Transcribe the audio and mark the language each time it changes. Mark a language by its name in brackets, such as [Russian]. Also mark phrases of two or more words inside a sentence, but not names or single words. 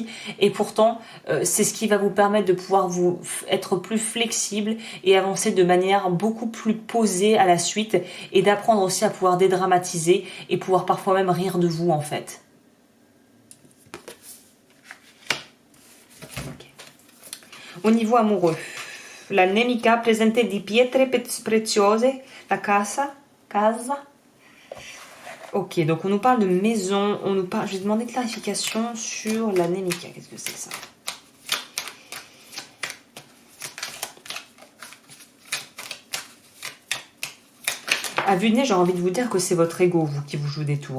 [French] Et pourtant, c'est ce qui va vous permettre de pouvoir vous être plus flexible et avancer de manière beaucoup plus posée à la suite. Et d'apprendre aussi à pouvoir dédramatiser et pouvoir parfois même rire de vous, en fait. Au niveau amoureux, [Italian] la nemica presente di pietre preziose, la casa. [French] Ok, donc on nous parle de maison, je vais demander clarification sur [Italian] la nemica. [French] Qu'est-ce que c'est que ça? À vue de nez, j'ai envie de vous dire que c'est votre ego, vous, qui vous joue des tours.